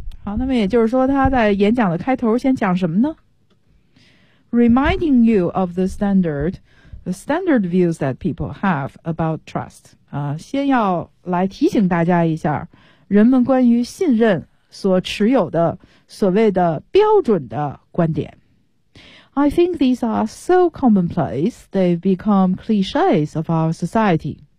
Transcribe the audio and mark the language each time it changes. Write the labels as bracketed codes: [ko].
[zh] 好，那么也就是说他在演讲的开头先讲什么呢？ [en] Reminding you of the standard views that people have about trust. [zh] 先要来提醒大家一下人们关于信任所持有的所谓的标准的观点。 [en] I think these are so commonplace, they've become cliches of our society.